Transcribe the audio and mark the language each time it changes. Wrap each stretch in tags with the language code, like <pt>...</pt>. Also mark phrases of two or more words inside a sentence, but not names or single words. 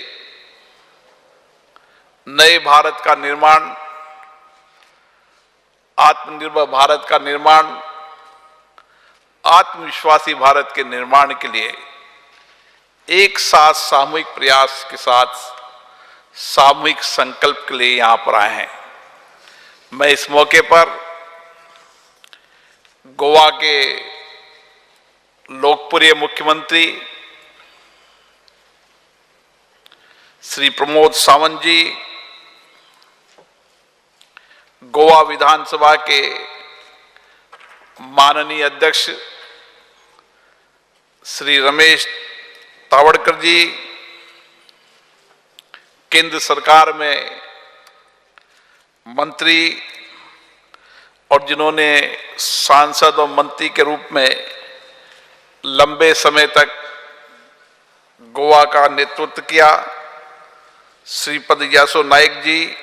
<hi>नए भारत का निर्माण, आत्मनिर्भर भारत का निर्माण, आत्मविश्वासी भारत के निर्माण के लिए एक साथ सामूहिक प्रयास के साथ सामूहिक संकल्प के लिए यहां पर आए हैं। मैं इस मौके पर गोवा के लोकप्रिय मुख्यमंत्री श्री प्रमोद सावंत जी, गोवा विधानसभा के माननीय अध्यक्ष श्री रमेश तावड़कर जी, केंद्र सरकार में मंत्री और जिन्होंने सांसद और मंत्री के रूप में लंबे समय तक गोवा का नेतृत्व किया, श्रीपद यासो नाइक जी,</hi>